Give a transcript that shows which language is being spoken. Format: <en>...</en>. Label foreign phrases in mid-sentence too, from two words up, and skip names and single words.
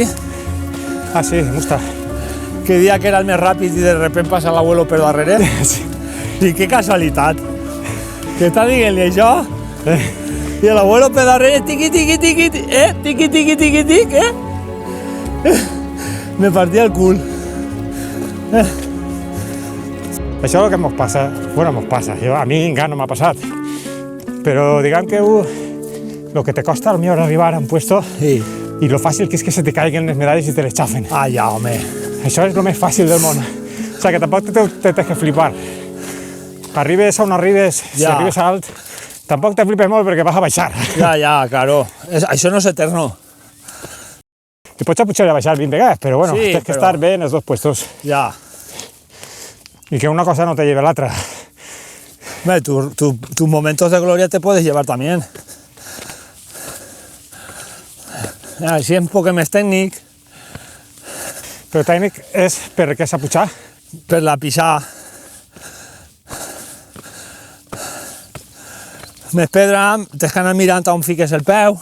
<es>Ah, sí, me gusta. que día que era el más rápido y de repente pasa el abuelo</es> <ca>per darrere.</ca> <es>Sí.</es> <ca>I qué casualitat. Que està dient-li això? I l'abuelo per darrere, tiqui, tiqui, tiqui, tiqui, tiqui, tiqui, tiqui, Me partia el cul. Això és el que mos passa. Bueno, mos passa. A mi encara no m'ha passat. Però diguem que lo que te costa al millor arribar a un puesto Sí. y lo fàcil que és que se te caiguen les medalles i te les xafen. Ah, ja, home. Això és lo més fàcil del món. O sea, que tampoc te tens que flipar. Arribes on arribes, si Ja. arribes alt, tampoc te flipes molt perquè vas a baixar. Ja, claro. Això no és eterno. Te pots pujar i a baixar 20 vegades, però bueno, Sí, tens que però- estar bé en els dos puestos Ja. i que una cosa no te lleve a l'altra.</ca> <es>Hombre, tus momentos de gloria te puedes llevar también.</es> <ca>Així és un poc més tècnic, Però tècnic és per què s'ha pujar. per la pisar. Més pedra, tens que anar mirant on fiques el peu,</ca>